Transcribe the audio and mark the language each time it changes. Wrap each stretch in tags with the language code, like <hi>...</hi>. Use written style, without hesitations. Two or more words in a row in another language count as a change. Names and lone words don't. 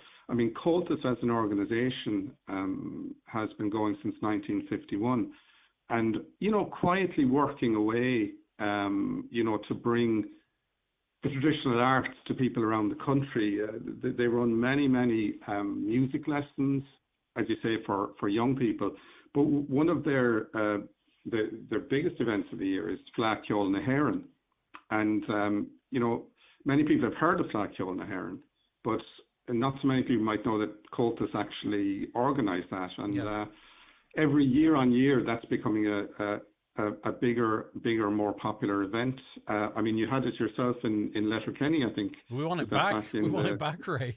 <en>I mean, Comhaltas as an organisation has been going since 1951, and quietly working away, to bring the traditional arts to people around the country. They run many music lessons, as you say, for young people. But one of their biggest events of the year is Fleadh na hÉireann, and many people have heard of Fleadh na hÉireann, but not so many people might know that Comhaltas actually organised that. And every year on year, that's becoming a bigger, more popular event. I mean, you had it yourself in Letterkenny, I think. We want it back. We want it back, Ray.</en>